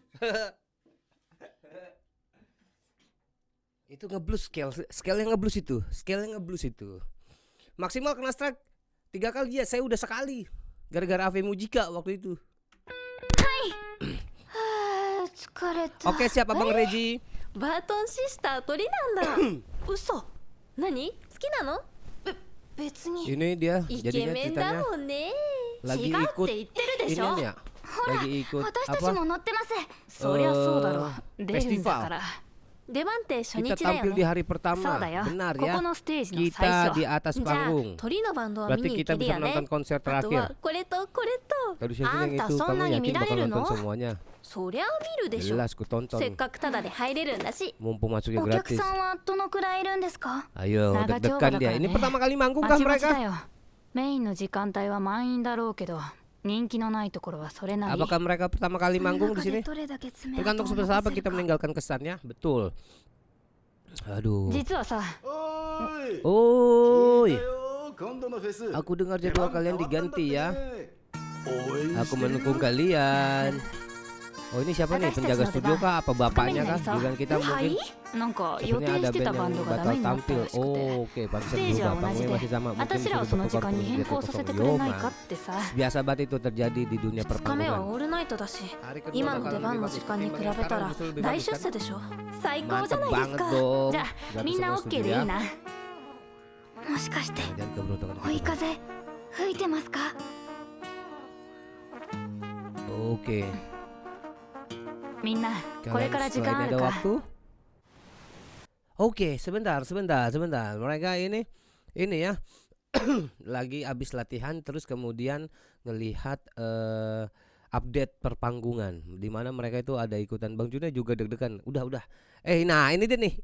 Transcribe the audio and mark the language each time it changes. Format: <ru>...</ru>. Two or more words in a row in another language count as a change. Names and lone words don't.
<id>Itu ngeblus scale yang ngeblus itu. Maksimal kena strike 3 kali ya, saya udah sekali. Gara-gara Ave Mujika waktu itu. Oke, siap Abang Reji.</id> <ja>バートンシスター鳥なんだ。嘘。何？好きなの？別に。</ja> <id>Ini dia</id> <ja>イケ</ja> <id>jadinya</id> <ja>メンだ</ja> <id>ceritanya</id> <ja>もんね。</ja> <id>lagi</id> <ja>違うっ</ja> <id>ikut</id> <ja>て言ってるでし</ja> <id>ini</id> <ja>ょ。</ja> <id>nih ya. Lagi ikut</id> <ja>私たち</ja> <id>apa?</id> <ja>も乗ってます。そりゃそうだろ。出るんだ</ja> <en>festival.</en> <ja>から。出番って初</ja> <id>Kita</id> <ja>日だよ</ja> <id>tampil di</id> <ja>ね。</ja> <id>hari</id> <ja>そう</ja> <id>pertama.</id> <ja>だよ。</ja> <id>Benar</id> <ja>こ</ja> <id>ya.</id> <ja>このステージの最</ja> <id>Kita</id> <ja>初。</ja> <id>di atas</id> <ja>じゃあ</ja> <id>panggung.</id> <ja>鳥のバンドは見</ja> <id>Berarti</id> <ja>に行</ja> <id>kita</id> <ja>ける</ja> <id>bisa</id> <ja>よね</ja> <id>menonton。konser</id> <ja>あと</ja> <id>terakhir.</id> <ja>はこれとこれと。</ja> <id>Kalau di sini</id> <ja>あ</ja> <id>yang</id> <ja>んた</ja> <id>itu</id> <ja>そんな</ja> <id>kamu</id> <ja>に</ja> <id>yakin</id> <ja>見られ</ja> <id>bakal</id> <ja>る</ja> <id>nonton</id> <ja>の？</ja> <id>semuanya?</id> <ja>そりゃ見るでしょ。</ja> <id>Jelas ku</id> <ja>せっ</ja> <id>tonton.</id> <ja>かくタダで入れるんだし。</ja> <id>Mumpung masuknya</id> <ja>お客</ja> <id>gratis.</id> <ja>さんはどのくらいいるんですか？</ja> <id>Ayo, Naga deg-degan coba dia. Ini dah pertama kali manggung</id> <ja>ま</ja> <id>kah</id> <ja>ちまちだ</ja> <id>mereka?</id> <ja>よ。メインの時間帯は満員だろうけど、人気のないところはそれなり。</ja> <id>Apakah mereka pertama kali</id> <ja>その</ja> <id>manggung di</id> <ja>中で</ja> <id>sini?</id> <ja>どれだけ詰めると</ja> <id>Tergantung</id> <ja>残</ja> <id>sebesar</id> <ja>せ</ja> <id>apa</id> <ja>る</ja> <id>kita</id> <ja>か。</ja> <id>meninggalkan kesannya. Betul. Aduh.</id> <ja>実はさ、</ja> <id>Oi,</id> <ja>今度のフェス</ja> <id>aku dengar jadwal kalian diganti ya. Aku mendukung kalian. Oh, ini siapa nih? Penjaga studio kah? Apa bapaknya kah? Giliran kita</id> <ja>は</ja> <id>mungkin.</id> <ja>い？なんか予</ja> <id>Sepertinya</id> <ja>定</ja> <id>ada</id> <ja>してた</ja> <id>band</id> <ja>バン</ja> <id>yang</id> <ja>ドがダ</ja> <id>batal</id> <ja>メになった</ja> <id>tampil.</id> <ja>らしくて。</ja> <id>Oh, oke,</id> <ja>ス</ja> <id>pantesan</id> <ja>テージ</ja> <id>berubah.</id> <ja>は同じ</ja> <id>Panggungnya</id> <ja>で</ja> <id>masih sama. Mungkin</id> <ja>私らは</ja> <id>sudah</id> <ja>その時</ja> <id>bertukar</id> <ja>間に</ja> <id>kursi</id> <ja>変</ja> <id>jadi</id> <ja>更させ</ja> <id>kosong.</id> <ja>てくれない</ja> <en>Yo,</en> <ja>か</ja> <en>man.</en> <ja>ってさ。</ja> <id>Biasa banget itu terjadi di dunia</id> <ja>2 日目は</ja> <id>perpanggungan.</id> <ja>オールナイトだし、</ja> <id>Hari kedua</id> <ja>今の</ja> <id>bakal</id> <ja>出</ja> <id>lebih</id> <ja>番の</ja> <id>bagus</id> <ja>時間に比</ja> <id>ketimbang</id> <ja>べた</ja> <id>sekarang</id> <ja>ら</ja> <id>justru lebih</id> <ja>大</ja> <id>bagus</id> <ja>出</ja> <id>kan?</id> <ja>世でしょ。最高じゃ</ja> <id>Mantap</id> <ja>ないです</ja> <id>banget</id> <ja>か。</ja> <id>dong.</id> <ja>じゃあ</ja> <id>Gratis</id> <ja>みんな</ja> <id>semua OK studio</id> <ja>でい</ja> <id>ya.</id> <ja>いな。もしかして</ja> <id>Jangan keberuntungan</id> <ja>追い</ja> <id>kita.</id> <ja>風吹いてますか？</ja> <id>Oke.</id> <ja>みんなこれ</ja> <id>Kalian</id> <ja>から時間</ja> <id>selain</id> <ja>ある</ja> <id>ada</id> <ja>か？</ja> <id>waktu? Oke, sebentar. Mereka ini ya lagi habis latihan terus kemudian ngelihat update perpanggungan di mana mereka itu ada ikutan. Bang Juna juga deg-degan. Udah. Nah ini dia nih.</id>